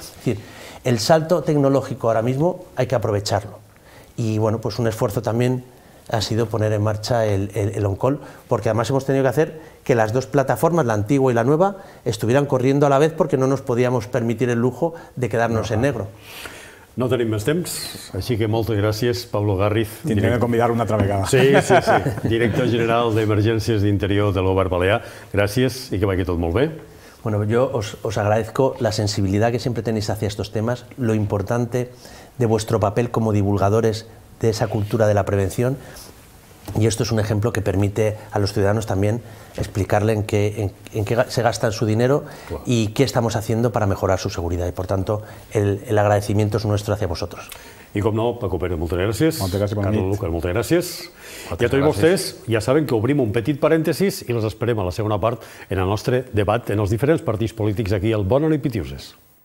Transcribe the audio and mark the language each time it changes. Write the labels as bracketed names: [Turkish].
[Spanish] Es decir, el salto tecnológico ahora mismo hay que aprovecharlo. Y bueno, pues un esfuerzo también ha sido poner en marcha el OnCall, porque además hemos tenido que hacer que las dos plataformas, la antigua y la nueva, estuvieran corriendo a la vez porque no nos podíamos permitir el lujo de quedarnos en negro. [Catalan] No tenim més temps, així que moltes gràcies, Pablo Gárriz. Tindrem de convidar una altra vegada. Sí, director general d'Emergències d'Interior del Govern Balear. Gràcies i que vagi tot molt bé. [Spanish] Bueno, yo os agradezco la sensibilidad que siempre tenéis hacia estos temas, lo importante de vuestro papel como divulgadores de esa cultura de la prevención, y esto es un ejemplo que permite a los ciudadanos también explicarle en qué se gasta su dinero y qué estamos haciendo para mejorar su seguridad, y por tanto el agradecimiento es nuestro hacia vosotros. [Catalan] I com no, Paco Pérez, moltes gràcies. Moltes gràcies, bona nit. Carlos Lucas, moltes gràcies. I a tots vostès ja saben que obrim un petit parèntesis i les esperem a la segona part en el nostre debat en els diferents partits polítics aquí al Bona nit Pitiuses.